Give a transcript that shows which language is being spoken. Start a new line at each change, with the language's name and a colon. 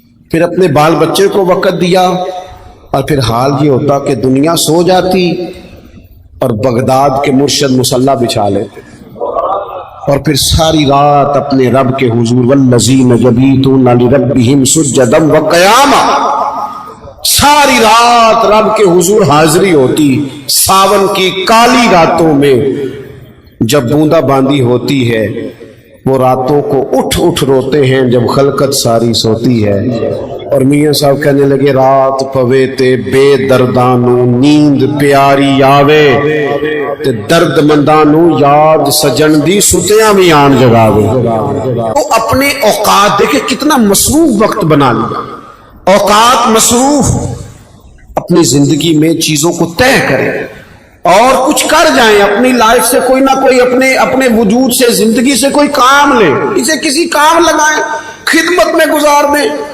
Urdu: پھر اپنے بال بچے کو وقت دیا، اور پھر حال یہ ہوتا کہ دنیا سو جاتی اور بغداد کے مرشد مصلی بچھا لیتے، اور پھر ساری رات اپنے رب کے حضور
Arabic: والذین یبیتون لربہم سجدا وقیاما،
Urdu: ساری رات رب کے حضور حاضری ہوتی۔ ساون کی کالی راتوں میں جب بوندا باندی ہوتی ہے وہ راتوں کو اٹھ اٹھ روتے ہیں جب خلقت ساری سوتی ہے.
Punjabi: اور میاں صاحب کہنے لگے رات پوے تے بے دردانو نیند پیاری آوے تے درد مندانو یاد سجن دی ستیاں بھی آن جگاوے.
Urdu: وہ اپنے اوقات دیکھے کتنا مصروف وقت بنا لیا. اوقات مصروف، اپنی زندگی میں چیزوں کو طے کریں اور کچھ کر جائیں. اپنی لائف سے کوئی نہ کوئی اپنے وجود سے زندگی سے کوئی کام لیں، اسے کسی کام لگائیں، خدمت میں گزار دیں.